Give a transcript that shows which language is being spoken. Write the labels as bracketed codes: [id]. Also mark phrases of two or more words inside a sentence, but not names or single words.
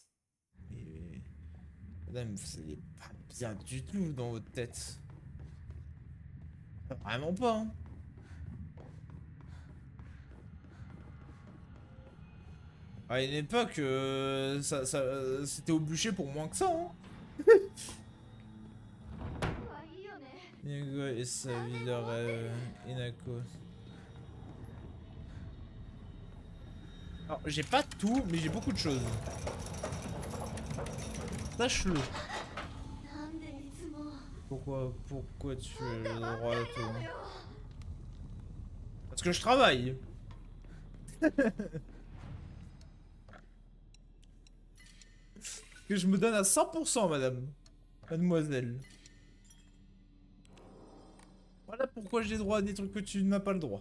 [fr] Mais madame, vous allez pas bien du tout dans votre tête. Vraiment pas, hein. À une époque, c'était au bûcher pour moins que ça, hein. [ja] うわいいよね [fr] Nigo et sa vie de rêve, Inako. Alors, j'ai pas tout, mais j'ai beaucoup de choses. Sache-le. [ja] なんでいつも [fr] Pourquoi tu as le droit à tout? [ja] なのよ [fr] Parce que je travaille. Que je me donne à 100%, madame. Mademoiselle. Voilà pourquoi j'ai droit à des trucs que tu n'as pas le droit.